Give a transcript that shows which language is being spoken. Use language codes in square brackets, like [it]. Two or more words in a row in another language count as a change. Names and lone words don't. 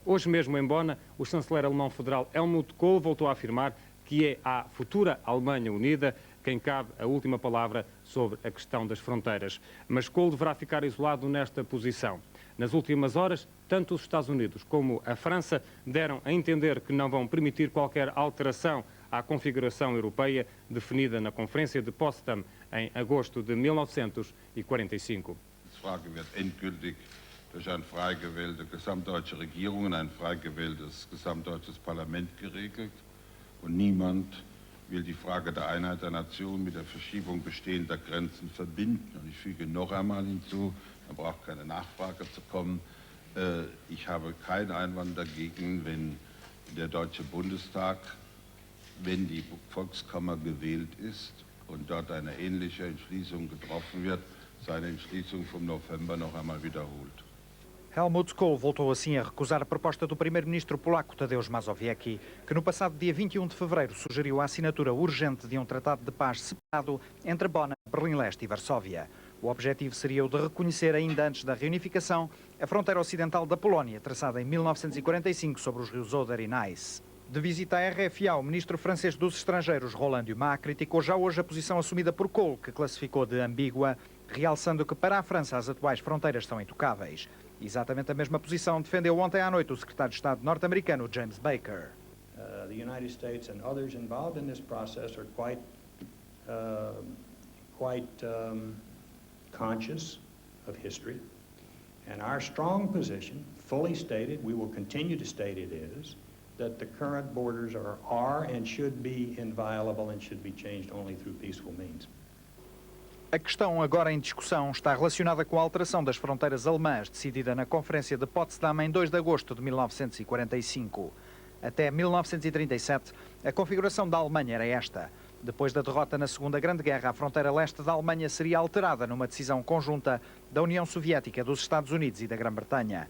[pt] Hoje mesmo em Bona, o chanceler alemão federal Helmut Kohl voltou a afirmar que é à futura Alemanha Unida quem cabe a última palavra sobre a questão das fronteiras. Mas Kohl deverá ficar isolado nesta posição. Nas últimas horas, tanto os Estados Unidos como a França deram a entender que não vão permitir qualquer alteração à configuração europeia definida na Conferência de Potsdam em agosto de 1945. [de] Die Frage wird endgültig durch eine frei gewählte gesamtdeutsche Regierung und ein frei gewähltes gesamtdeutsches Parlament geregelt. Und niemand will die Frage der Einheit der Nation mit der Verschiebung bestehender Grenzen verbinden. Und ich füge noch einmal hinzu, da braucht keine Nachfrage zu kommen, ich habe keinen Einwand dagegen, wenn der Deutsche Bundestag, wenn die Volkskammer gewählt ist und dort eine ähnliche Entschließung getroffen wird, seine Entschließung vom November noch einmal wiederholt. [pt] Helmut Kohl voltou assim a recusar a proposta do primeiro-ministro polaco Tadeusz Mazowiecki, que no passado dia 21 de fevereiro sugeriu a assinatura urgente de um tratado de paz separado entre Bonn, Berlim-Leste e Varsóvia. O objetivo seria o de reconhecer, ainda antes da reunificação, a fronteira ocidental da Polónia, traçada em 1945 sobre os rios Oder e Neisse. De visita à RFA, o ministro francês dos Estrangeiros, Roland Dumas, criticou já hoje a posição assumida por Kohl, que classificou de ambígua, realçando que para a França as atuais fronteiras são intocáveis. Exatamente a mesma posição defendeu ontem à noite o secretário de Estado norte-americano James Baker. [en] The United States and others involved in this process are quite conscious of history, and our strong position, fully stated, we will continue to state it is, that the current borders are and should be inviolable and should be changed only through peaceful means. [pt] A questão agora em discussão está relacionada com a alteração das fronteiras alemãs, decidida na Conferência de Potsdam em 2 de agosto de 1945. Até 1937, a configuração da Alemanha era esta. Depois da derrota na Segunda Grande Guerra, a fronteira leste da Alemanha seria alterada numa decisão conjunta da União Soviética, dos Estados Unidos e da Grã-Bretanha.